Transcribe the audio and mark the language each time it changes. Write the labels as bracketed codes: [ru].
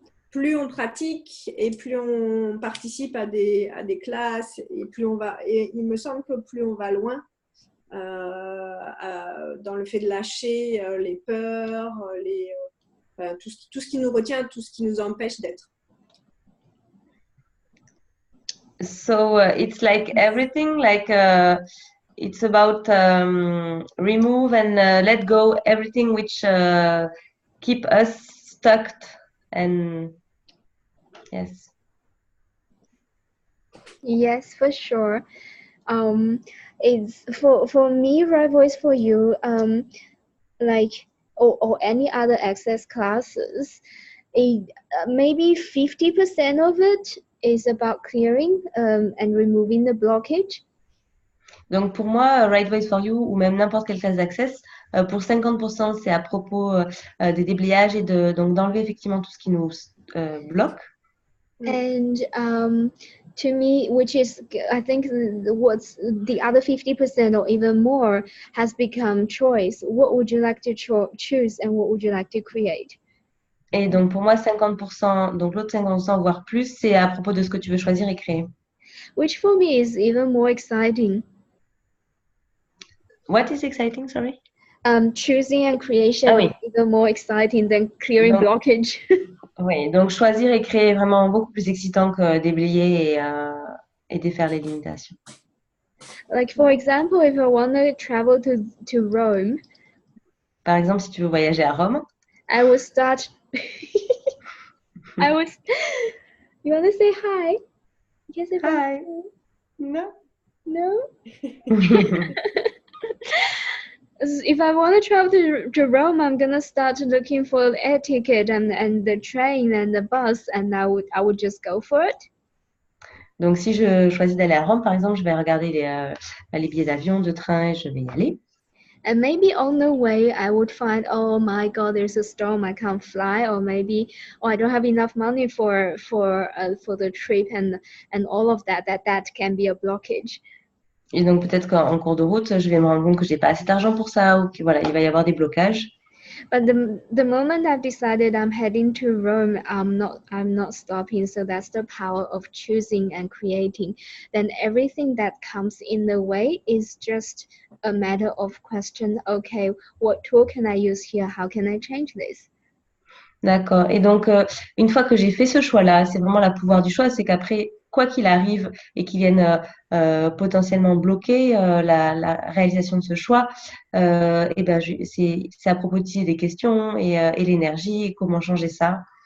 [fr] Plus on pratique et plus on participe à des classes et plus on va. Et il me semble que plus on va loin dans le fait de lâcher les peurs, tout ce qui nous retient, tout ce qui nous empêche d'être. [en] So it's like everything, like it's about remove and let go everything which keep us stuck. And yes, for sure. It's for me, Right Voice for You, like or any other access classes, maybe 50% of it is about clearing and removing the blockage. [fr] Donc pour moi, Right Voice for You ou même n'importe quelle classe d'access, pour 50%, c'est à propos des déblayages et donc d'enlever effectivement tout ce qui nous bloque. [en] And to me, which is, I think, what's the other 50% or even more has become choice. What would you like to choose and what would you like to create? [fr] Et donc pour moi, 50%, donc l'autre 50%, voire plus, c'est à propos de ce que tu veux choisir et créer. [en] Which for me is even more exciting. What is exciting, sorry? Choosing and creation is even more exciting than clearing blockage. [fr] Oui, donc choisir et créer est vraiment beaucoup plus excitant que déblayer et défaire les limitations. [en] Like for example, if I want to travel to Rome, [fr] Par exemple, si tu veux voyager à Rome, [en] I would start. I was. You want to say hi? You can say bye. hi, no. No. If I want to travel to Rome, I'm gonna start looking for the air ticket and the train and the bus, and I would just go for it. [fr] Donc, si je choisis d'aller à Rome, par exemple, je vais regarder les billets d'avion, de train et je vais y aller. [en] And maybe on the way, I would find, oh my God, there's a storm, I can't fly, or maybe, oh, I don't have enough money for the trip, and all of that. That can be a blockage. [fr] Et donc, peut-être qu'en cours de route, je vais me rendre compte que j'ai pas assez d'argent pour ça ou que voilà, il va y avoir des blocages. [en] But the moment I've decided I'm heading to Rome, I'm not stopping. So that's the power of choosing and creating. Then everything that comes in the way is just a matter of question. Okay, what tool can I use here? How can I change this? [fr] D'accord. Et donc, une fois que j'ai fait ce choix-là, c'est vraiment le pouvoir du choix, c'est qu'après, quoi qu'il arrive et qu'il vienne potentiellement bloquer la réalisation de ce choix, et ben, c'est à propos de des questions et l'énergie et comment changer ça.